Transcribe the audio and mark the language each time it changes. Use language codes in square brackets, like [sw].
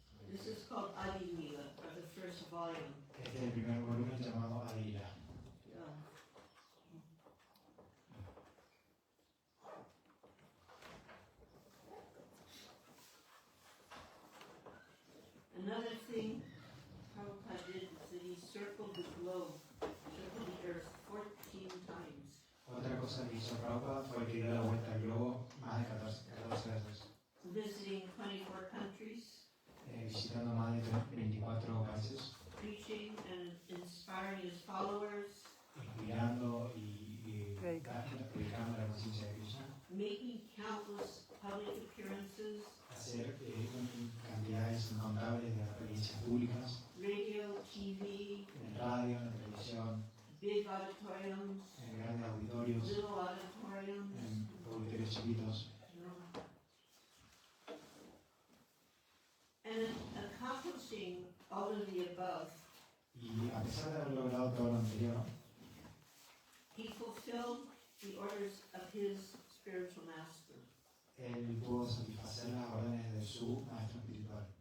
[en] This is called Adi Lila, or the first volume. [es] Este es el primer volumen llamado Adilina. [en] Yeah. Another thing Prabhupada did is that he circled the globe, circled the earth 14 times, [es] Otra cosa que hizo Prabhupada fue que dio la vuelta al globo más de 14 veces, [en] visiting 24 countries, [es] visitando más de 24 países, [en] preaching and inspiring his followers, [es] inspirando y predicando la conciencia de Krishna, [en] making countless public appearances, [es] hacer cantidades incontables de experiencias públicas, [en] radio, TV, [es] en radio, en televisión, [en] big auditoriums, [es] en grandes auditorios, [en] little auditoriums, [es] en auditorios chiquitos. [en] and accomplishing all of the above, [es] Y a pesar de haber logrado todo lo anterior, [en] he fulfilled the orders of his spiritual master. [es] él pudo satisfacer las órdenes de su maestro espiritual.